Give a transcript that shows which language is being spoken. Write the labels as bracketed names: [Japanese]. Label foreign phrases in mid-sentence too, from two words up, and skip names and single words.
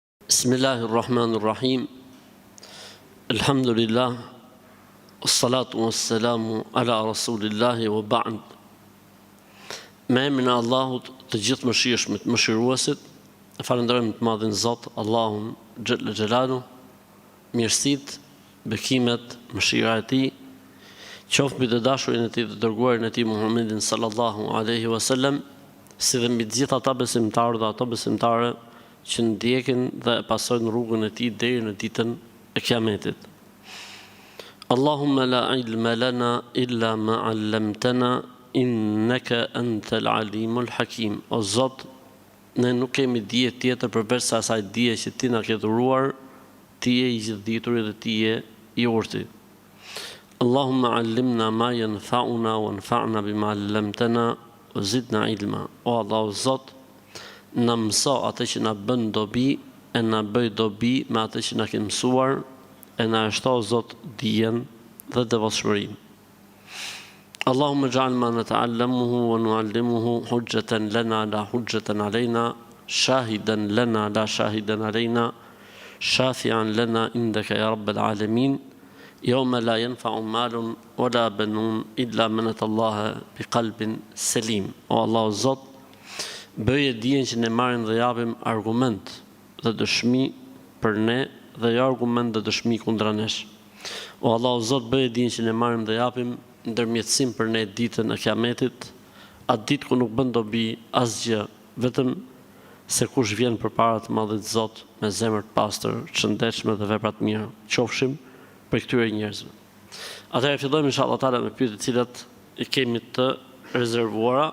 [Arabic] بسم الله الرحمن الرحيم. الحمد لله. والصلاة والسلام على رسول الله وبعد. [Albanian] Me emrin e Allahut, të gjithë mëshirshmit, mëshiruesit, e falenderojmë të madhin Zot, Allahun [Arabic] جل جلاله, [Albanian] mirësitë, bekimet, mëshira e Tij, qoftë mbi të dashurin e Tij dhe dërguarin e Tij Muhammedin [Arabic] صلى الله عليه وسلم, [Albanian] si dhe mbi të gjithë ata besimtarë dhe ato besimtare që ndjekin dhe e pasojnë rrugën e Tij deri në ditën e Kiametit. [Arabic] اللهم لا علم لنا إلا ما علمتنا إنك أنت العليم الحكيم. [Albanian] O Zot, ne nuk kemi dije tjetër përveç asaj dije që Ti na ke dhuruar, Ti je i gjithdituri dhe Ti je i urti. [Arabic] اللهم علمنا ما ينفعنا وانفعنا بما علمتنا وزدنا علما. [Albanian] O Allah, o Zot, na mëso atë që na bën dobi e na bëj dobi me atë që na ke mësuar e na shto Zot dijen dhe devotshmërinë. [Arabic] اللهم اجعل ما نتعلمه ونعلمه حجة لنا لا حجة علينا شاهدا لنا لا شاهدا علينا شافعا لنا عندك يا رب العالمين يوم لا ينفع مال ولا بنون إلا من أتى الله بقلب سليم. [Albanian] O Allah, o Zot, bëje dijen që ne marrim dhe japim argument dhe dëshmi për ne dhe jo argument dhe dëshmi kundra nesh. O Allah, o Zot, bëje dijen që ne marrim dhe japim ndërmjetësim për ne ditën e Kiametit, atë ditë ku nuk bën dobi asgjë, vetëm se kush vjen përpara të Madhit Zot me zemër të pastër, shëndetshme dhe vepra të mira, qofshim për këtyre njerëzve. Atëherë fillojmë [Arabic] إن شاء الله تعالى [Albanian] me pyetjet të cilat i kemi të rezervuara.